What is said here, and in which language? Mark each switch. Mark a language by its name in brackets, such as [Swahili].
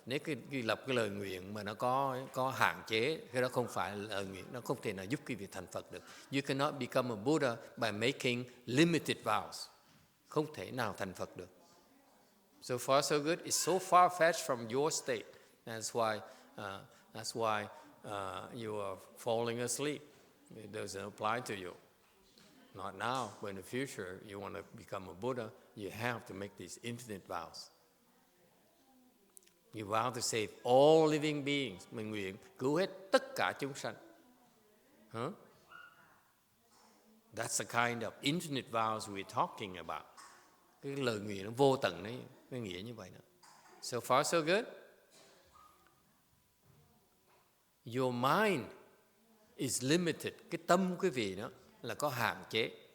[Vietnamese] Nếu cái lập cái lời nguyện mà nó có hạn chế, cái đó không phải là lời nguyện, nó không thể nào giúp quý vị thành Phật được. [English] You cannot become a Buddha by making limited vows. [Vietnamese] Không thể nào thành Phật được. [English] So far so good. It's so far-fetched from your state. That's why you are falling asleep. It doesn't apply to you. Not now, but in the future, you want to become a Buddha, you have to make these infinite vows. You vow to save all living beings. [Vietnamese] Mình nguyện cứu hết tất cả chúng sanh. [English] That's the kind of infinite vows we're talking about. [Vietnamese] Cái lời nguyện nó vô tận đấy, cái nghĩa như vậy đó. [English] So far so good. Your mind is limited. [Vietnamese] Cái tâm quý vị đó là có hạn chế.